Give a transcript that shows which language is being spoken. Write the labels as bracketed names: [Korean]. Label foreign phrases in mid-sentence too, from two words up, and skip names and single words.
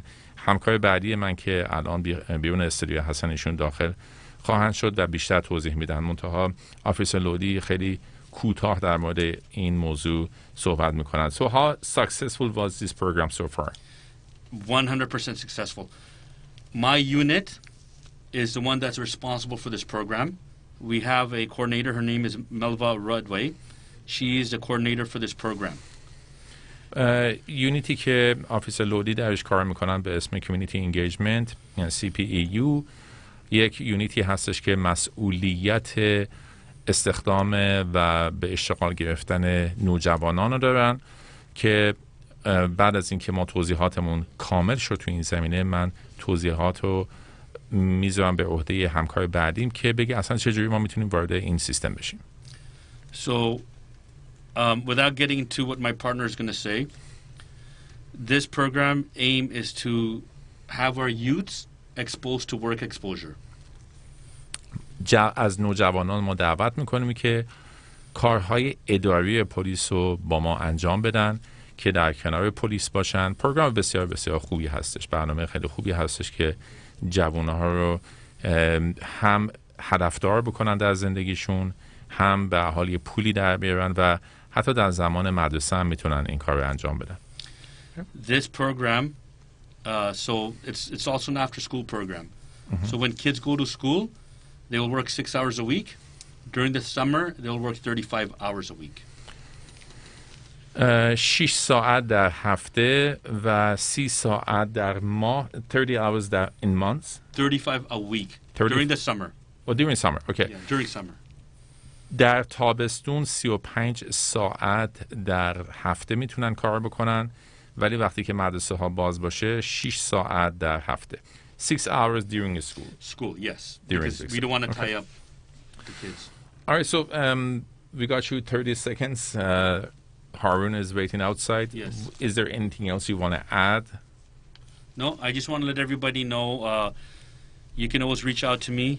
[Persian] همکار بعدی من که الان بیرون استودیو هستن ایشون داخل خواهند شد و بیشتر توضیح میدن. منتها آفیسر لودی خیلی کوتاه در مورد این موضوع صحبت میکنند. [English] So how successful was this program so far? 100% successful. My unit is the one that's responsible for this program. We have a coordinator. Her name is Melva Rudway. She is the coordinator for this program. [Persian] یونیتی که آفیسر لودی درش کار میکنن به اسم [English] community engagement [Persian] یعنی CPEU یک یونیتی هستش که مسئولیت استخدام و به اشتغال گرفتن نوجوانان رو دارن که بعد از اینکه ما توضیحاتمون کامل شد تو این زمینه من توضیحات رو میذارم به عهده همکار بعدیم که بگه اصلا چجوری ما میتونیم وارد این سیستم بشیم. [English] So without getting into what my partner is going to say, this program aim is to have our youths exposed to work exposure. [Persian] از نوجوانان ما دعوت میکنیم که کارهای اداری پلیس رو با ما انجام بدن که در کنار پلیس باشن. پروگرام بسیار بسیار خوبی هستش، برنامه خیلی خوبی هستش که جوانها رو هم هدفدار بکنن در زندگیشون، هم به حال یه پولی در بیارن و حتی در زمان مدرسه هم میتونن این کار رو انجام بدن. [English] This program, so it's also an after-school program. So when kids go to school, they will work 6 hours a week. During the summer, they'll work 35 hours a week. [Persian] 6 ساعت در هفته و 30 ساعت در ماه. [English] 30 hours in months. 35 a week. During the summer. Oh, during summer. Okay. Yeah, during summer. [Persian] در تابستون 35 ساعت در هفته میتونن کار بکنن، ولی وقتی که مدرسه ها باز باشه 6 ساعت در هفته. [English] 6 hours during school. School, yes. During Because we don't want to tie up the kids. All right, so we got you 30 seconds. Harun is waiting outside. Yes. Is there anything else you want to add? No, I just want to let everybody know you can always reach out to me.